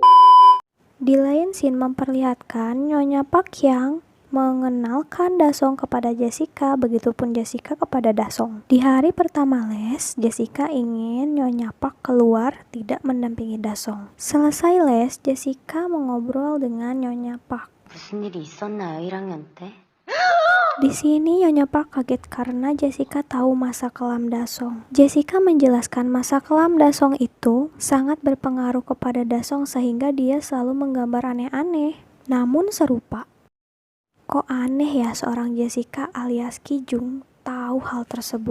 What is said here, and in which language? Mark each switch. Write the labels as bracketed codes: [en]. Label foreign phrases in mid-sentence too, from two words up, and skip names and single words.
[id] Di lain scene memperlihatkan Nyonya Park yang mengenalkan Da-song kepada Jessica, begitupun Jessica kepada Da-song. Di hari pertama les, Jessica ingin Nyonya Park keluar tidak mendampingi Da-song. Selesai les, Jessica mengobrol dengan Nyonya Park. [ko] 무슨 일이 있었나요, 1학년 때? [id] Di sini Nyonya Park kaget karena Jessica tahu masa kelam Da-song. Jessica menjelaskan masa kelam Da-song itu sangat berpengaruh kepada Da-song sehingga dia selalu menggambar aneh-aneh, namun serupa. Kok aneh ya seorang Jessica alias Ki-jung tahu hal tersebut?